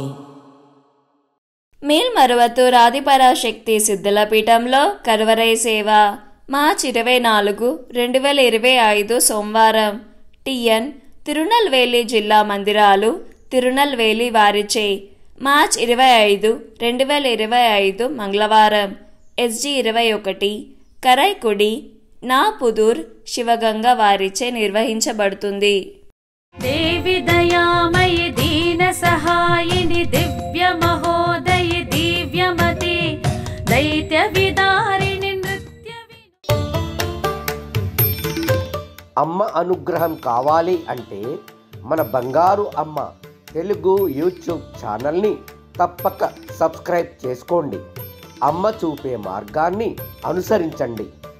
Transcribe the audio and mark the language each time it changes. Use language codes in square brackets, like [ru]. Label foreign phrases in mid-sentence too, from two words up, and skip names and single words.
[te] మేల్మరువత్తూర్ ఆదిపరాశక్తి సిద్ధుల పీఠంలో కరువరై సేవ మార్చి 24, 2025 సోమవారం టిఎన్ తిరునల్వేలి జిల్లా మందిరాలు తిరునల్వేలి వారిచే మార్చి 25, 2025 మంగళవారం SG 21 కరైకుడి నాపుదూర్ శివగంగ వారిచే నిర్వహించబడుతుంది. [sa] देवी दयामयि दीन सहायिनि दिव्य महोदयि दिव्यमते दैत्य विदारिणि नृत्य [te] అమ్మ అనుగ్రహం కావాలి అంటే మన బంగారు అమ్మ తెలుగు యూట్యూబ్ ఛానల్ని తప్పక సబ్స్క్రైబ్ చేసుకోండి. అమ్మ చూపే మార్గాన్ని అనుసరించండి.